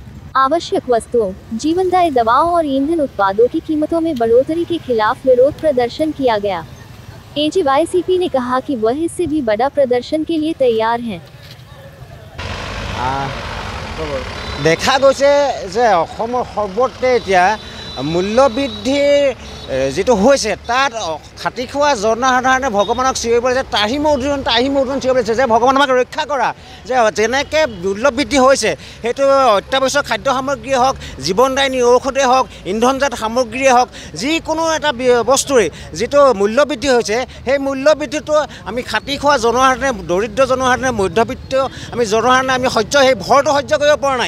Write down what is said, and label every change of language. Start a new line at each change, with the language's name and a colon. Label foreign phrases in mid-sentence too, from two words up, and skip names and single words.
Hindi: आवश्यक वस्तुओं, जीवनदायी दवाओं और ईंधन उत्पादों की कीमतों में बढ़ोतरी के खिलाफ विरोध प्रदर्शन किया गया। एजेवाईसीपी ने कहा कि वह इससे भी बड़ा प्रदर्शन के लिए तैयार हैं।
Assamese: देखा গৈছে যে অসমৰ সৰ্বত্ৰে এতিয়া মূল্যবৃদ্ধিৰ যেটো হৈছে তাত খাটি খোৱা জনসাধাৰণে ভগৱানক চিঞৰি পৰিছে, তাহি মৌধুন চিঞৰি পৰিছে যে ভগৱান আমাক ৰক্ষা কৰা। যে যেনেকৈ মূল্যবৃদ্ধি হৈছে সেইটো অত্যাৱশ্যক খাদ্য সামগ্ৰীয়ে হওক, জীৱনদায়িনী ঔষধেই হওক, ইন্ধনজাত সামগ্ৰীয়ে হওক, যিকোনো এটা বস্তুৰে যিটো মূল্যবৃদ্ধি হৈছে সেই মূল্যবৃদ্ধিটো আমি খাটি খোৱা জনসাধাৰণে, দৰিদ্ৰ জনসাধাৰণে, মধ্যবিত্ত আমি জনসাধাৰণে আমি সেই ভৰটো সহ্য কৰিব পৰা নাই।